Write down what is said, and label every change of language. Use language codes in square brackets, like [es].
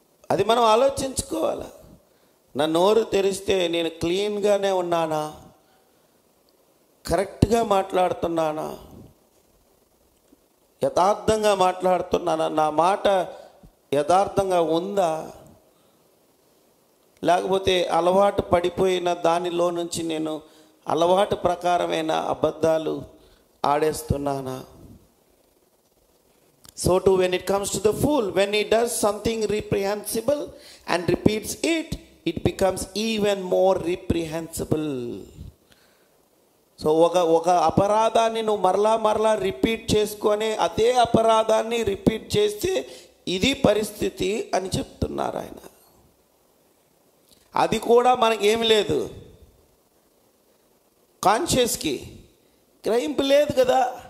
[te] అది మనం ఆలోచించుకోవాలి. నా నోరు తెరిస్తే నేను క్లీన్గానే ఉన్నానా, కరెక్ట్గా మాట్లాడుతున్నానా, యథార్థంగా మాట్లాడుతున్నానా, నా మాట యథార్థంగా ఉందా, లేకపోతే అలవాటు పడిపోయిన దానిలో నుంచి నేను అలవాటు ప్రకారమైన అబద్ధాలు ఆడేస్తున్నానా. [en] So to when it comes to the fool, when he does something reprehensible and repeats it, it becomes even more reprehensible. [te] So ఒక అపరాధాన్ని నువ్వు మరలా రిపీట్ చేసుకొని అదే అపరాధాన్ని రిపీట్ చేస్తే ఇది పరిస్థితి అని చెప్తున్నారు ఆయన. అది కూడా మనకేమి లేదు, కాన్షియస్కి గ్రహింపు లేదు కదా.